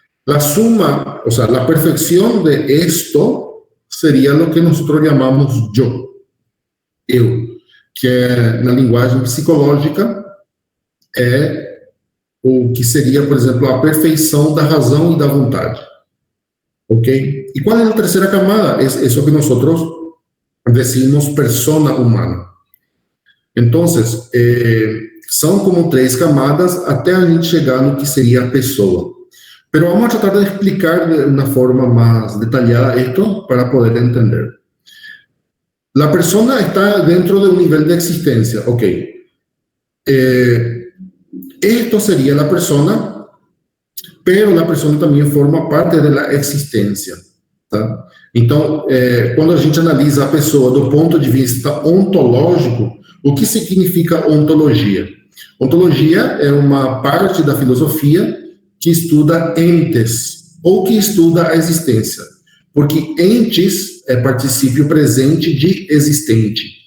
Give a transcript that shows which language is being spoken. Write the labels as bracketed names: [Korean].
[Spanish] La suma, o sea, la perfección de esto sería lo que nosotros llamamos yo, que [Portuguese] na linguagem psicológica é o que seria, por exemplo, a perfeição da razão e da vontade. [Spanish] Ok? [Portuguese] E qual é a terceira camada? É isso que nós [Spanish] decimos persona humana. [Portuguese] Então, são como 3 camadas até a gente chegar no que seria a pessoa. [Spanish] Pero vamos a tratar de explicar de una forma más detallada esto para poder entender. La persona está dentro de un nivel de existencia, ok. Esto sería la persona, pero la persona también forma parte de la existência, tá? [Portuguese] Então, quando a gente analisa a pessoa do ponto de vista ontológico, o que significa ontologia? Ontologia é uma parte da filosofia que estuda entes, ou que estuda a existência, porque entes é participio presente de existente.